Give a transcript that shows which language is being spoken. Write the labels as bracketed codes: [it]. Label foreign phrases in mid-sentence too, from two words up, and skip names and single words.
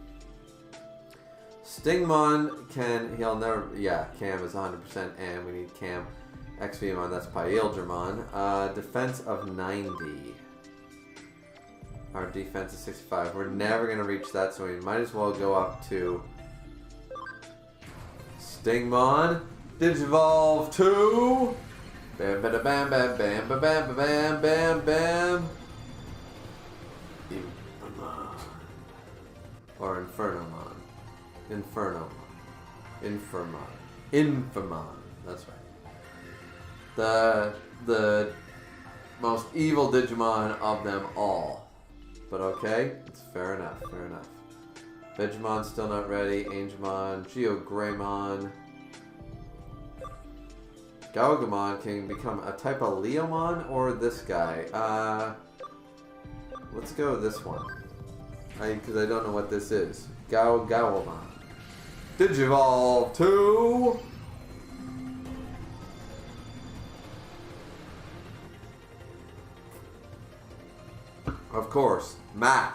[en] Stingmon Cam is 100%, and we need Cam. XVMon, that's Pyildramon. Defense of 90. Our defense is 65. We're never going to reach that, so we might as well go up to Stingmon. Digivolve 2. Bam, bam, bam, bam, bam, bam, bam, bam, bam, bam. Or Infernomon. Infamon. That's right. The most evil Digimon of them all. But okay, it's fair enough, fair enough. Vegemon's still not ready. Angemon, Geogreymon. Gaugamon can become a type of Leomon or this guy. Let's go with this one. Because I don't know what this is. Gaugamon. Digivolve 2. Of course, Mac.